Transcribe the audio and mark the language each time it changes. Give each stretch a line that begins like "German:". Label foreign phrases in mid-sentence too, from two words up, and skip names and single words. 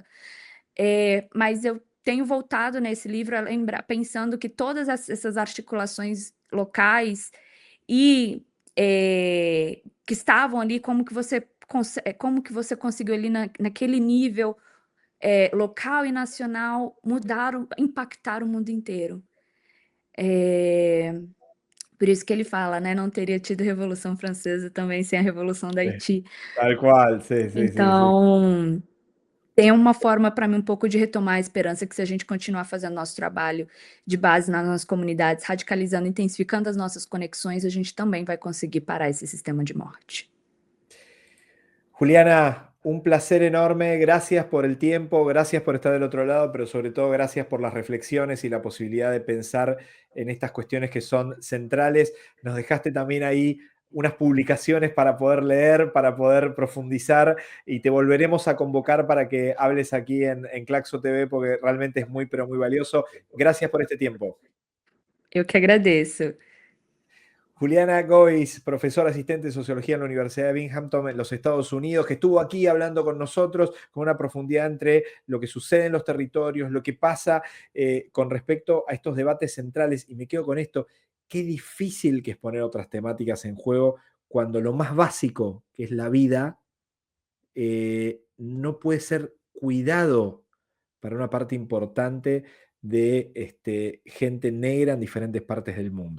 Portuguese: Mas eu tenho voltado nesse livro a lembrar pensando que todas essas articulações locais e, que estavam ali, como que você conseguiu ali naquele nível, local e nacional impactar o mundo inteiro. Por isso que ele fala, né, não teria tido Revolução Francesa também sem a Revolução da
Spanish: Sí,
Portuguese: Haiti.
Spanish: tal cual, sí, sí, sí, sí.
Portuguese: Então, tem uma forma para mim um pouco de retomar a esperança que se a gente continuar fazendo nosso trabalho de base nas nossas comunidades, radicalizando, intensificando as nossas conexões, a gente também vai conseguir parar esse sistema de morte.
Spanish: Juliana, un placer enorme. Gracias por el tiempo, gracias por estar del otro lado, pero sobre todo gracias por las reflexiones y la posibilidad de pensar en estas cuestiones que son centrales. Nos dejaste también ahí unas publicaciones para poder leer, para poder profundizar y te volveremos a convocar para que hables aquí en Claxo TV porque realmente es muy, pero muy valioso. Gracias por este tiempo.
Portuguese: Eu que agradeço.
Spanish: Juliana Gois, profesora asistente de Sociología en la Universidad de Binghamton en los Estados Unidos, que estuvo aquí hablando con nosotros con una profundidad entre lo que sucede en los territorios, lo que pasa con respecto a estos debates centrales. Y me quedo con esto, qué difícil que es poner otras temáticas en juego cuando lo más básico, que es la vida, no puede ser cuidado para una parte importante de gente negra en diferentes partes del mundo.